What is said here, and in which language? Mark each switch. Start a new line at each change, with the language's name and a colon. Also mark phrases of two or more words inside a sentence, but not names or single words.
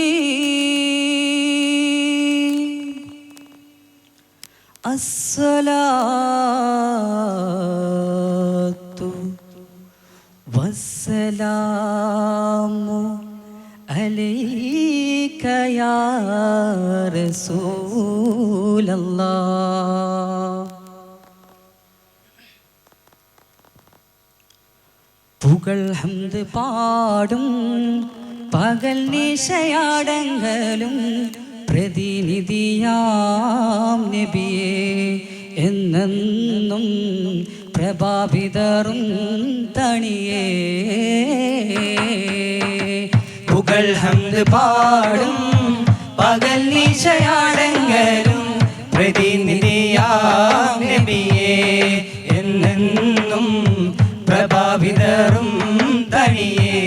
Arabic: الصلاة والسلام عليك يا رسول الله.
Malayalam: പുകൾ ഹംദ് പാടും പകൽ നിശയാടങ്ങളും പ്രതിനിധിയാം നബിയേ എന്നെന്നും പ്രഭാവിതറും തണിയേ. പുകൾ ഹംദ് പാടും പകൽ നിശയാടങ്ങളും പ്രതിനിധിയാം നബിയേ എന്നെന്നും പ്രഭാവിതറും തണിയേ.